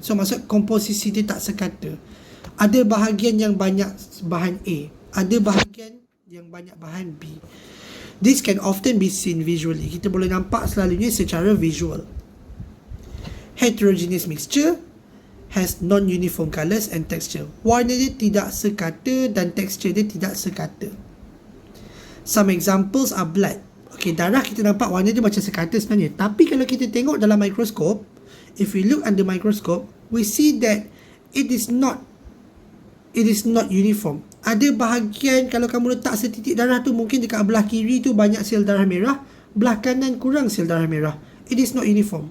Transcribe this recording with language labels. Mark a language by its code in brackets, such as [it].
[ms] So maksud komposisi dia tak sekata. Ada bahagian yang banyak bahan A, ada bahagian yang banyak bahan B. [en] This can often be seen visually. [ms] Kita boleh nampak selalunya secara visual. [en] Heterogeneous mixture has non-uniform colours and texture. [ms] Warna dia tidak sekata dan tekstur dia tidak sekata. [en] Some examples are blood. [ms] Okay, darah kita nampak warna dia macam sekata sebenarnya. Tapi kalau kita tengok dalam mikroskop, [en] if we look under microscope, we see that it is not uniform. [ms] Ada bahagian kalau kamu letak setitik darah tu, mungkin dekat belah kiri tu banyak sel darah merah, belah kanan kurang sel darah merah. [en] It is not uniform.